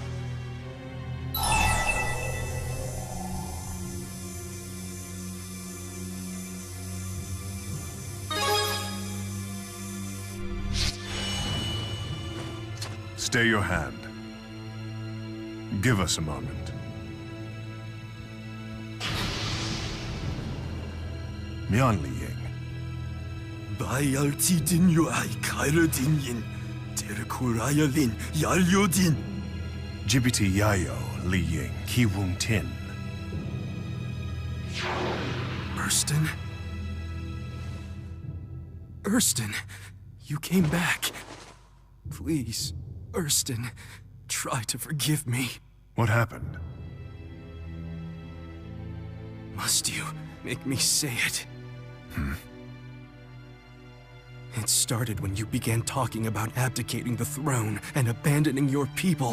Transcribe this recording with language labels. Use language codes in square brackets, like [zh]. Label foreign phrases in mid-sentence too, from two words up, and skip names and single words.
[en] Stay your hand. Give us a moment. Mian Li Ying. Bayaltidin yu ay kairadin yin. Terkurayalin yalyodin. Jibiti Yayo Li Ying Ki Wung Tin. Erston? Erston, you came back. Please, Erston, try to forgive me. What happened? Must you make me say it? It started when you began talking about abdicating the throne and abandoning your people.